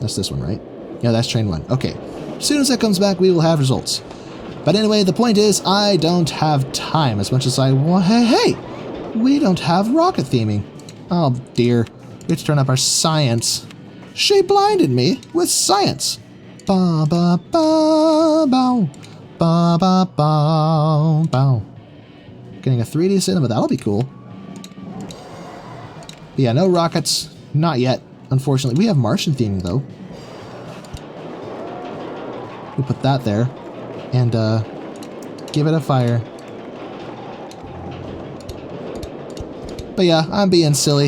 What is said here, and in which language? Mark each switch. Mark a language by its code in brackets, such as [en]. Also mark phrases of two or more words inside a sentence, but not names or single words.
[en] That's this one, right? Yeah, that's train 1. Okay. As soon as that comes back, we will have results. But anyway, the point is, I don't have time as much as I want. Hey! We don't have rocket theming. Oh dear. We have to turn up our science. She blinded me with science. Ba ba ba bow. Ba ba ba bow. Getting a 3D cinema, that'll be cool. But yeah, no rockets. Not yet, unfortunately. We have Martian theming, though. We'll put that there. And, give it a fire. But yeah, I'm being silly.